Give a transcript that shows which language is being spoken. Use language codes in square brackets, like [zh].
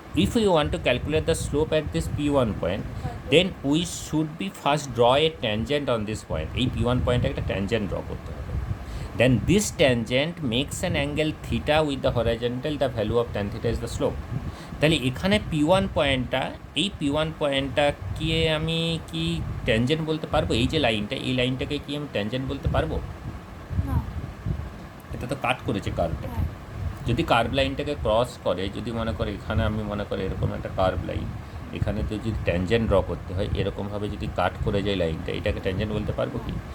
[en] If we want to calculate the slope at this P1 point, then we should be first draw a tangent on this point. [bn] এই P1 পয়েন্টে একটা tangent draw করতে হবে. [en] Then this tangent makes an angle theta with the horizontal. The value of tan theta is the slope. [bn] তাহলে এখানে P1 পয়েন্টটা, এই P1 পয়েন্টটাকে আমি কি ট্যানজেন্ট বলতে পারবো? এই যে লাইনটা, এই লাইনটাকে কি আমি ট্যানজেন্ট বলতে পারবো? না, এটা তো কাট করেছে কার্ভটা। যদি কার্ভ লাইনটাকে ক্রস করে, যদি মনে করে এখানে আমি মনে করি এরকম একটা কার্ভ লাইন, এখানে তো যদি ট্যানজেন্ট ড্র করতে হয়, এরকমভাবে যদি কাট করে যায় লাইনটা, এটাকে ট্যানজেন্ট বলতে পারবো কি?